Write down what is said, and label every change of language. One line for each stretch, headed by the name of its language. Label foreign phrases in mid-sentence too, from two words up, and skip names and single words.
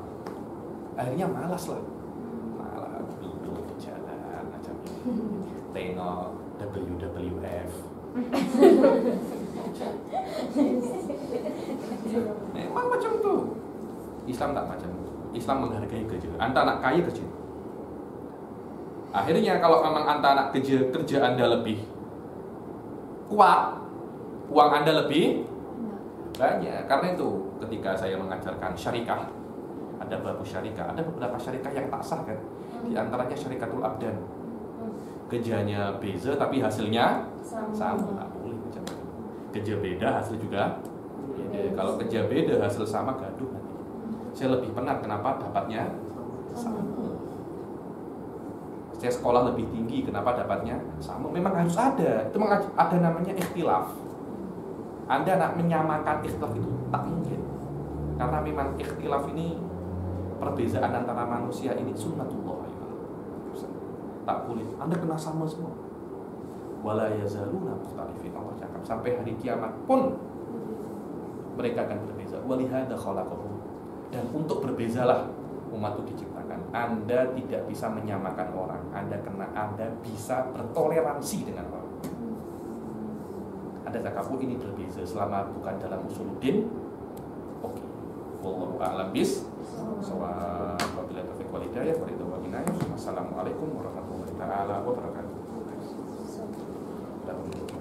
Malay: Akhirnya malas lah, malah duduk jalan macam ini, tengok WWF. Memang macam tu. Islam tak macam tu. Islam menghargai kerja. Anda nak kaya kerja. Akhirnya kalau memang Anda nak kerja Anda lebih kuat, uang Anda lebih banyak. Karena itu ketika saya mengajarkan syarikah, ada babu syarikah, ada beberapa syarikah yang tak sah kan. Di antaranya
Arabic: شركة الأبدان.
Malay: Kerjanya beza tapi hasilnya sama. Tak boleh macam itu. Kerja beda, hasil juga beda. Kalau kerja beda, hasil sama, gaduh nanti. Saya lebih penat kenapa dapatnya sama. Saya sekolah lebih tinggi, kenapa dapatnya sama. Memang harus ada. Itu ada namanya ikhtilaf. Anda nak menyamakan ikhtilaf itu tak mungkin. Karena memang ikhtilaf ini, perbezaan antara manusia ini sunnatullah. Tak boleh. Anda kena sama semua.
Arabic: ولا يزالون مختلفين.
Malay: Allah cakap sampai hari kiamat pun mereka akan berbeza.
Arabic: ولذلك خلقهم.
Malay: Dan untuk berbezalah umat itu diciptakan. Anda tidak bisa menyamakan orang. Anda bisa bertoleransi dengan orang. Anda cakap ini berbeza selama bukan dalam usuluddin. Oke.
Arabic: والله أعلم بس. وبالله التوفيق والهداية. والسلام عليكم ورحمة الله وبركاته.